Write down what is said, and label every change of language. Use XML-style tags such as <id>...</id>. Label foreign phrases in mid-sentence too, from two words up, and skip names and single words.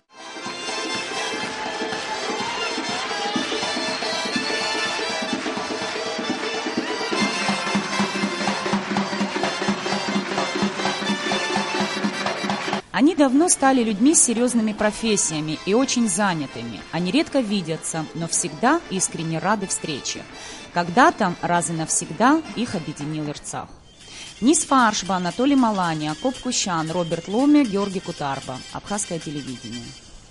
<ru>Они давно стали людьми с серьезными профессиями и очень занятыми. Они редко видятся, но всегда искренне рады встрече. Когда-то, раз и навсегда, их объединил Ирцах. Нис Фаршба, Анатолий Малани, Акоп Кущан, Роберт Ломе, Георгий Кутарба. Абхазское телевидение.</ru>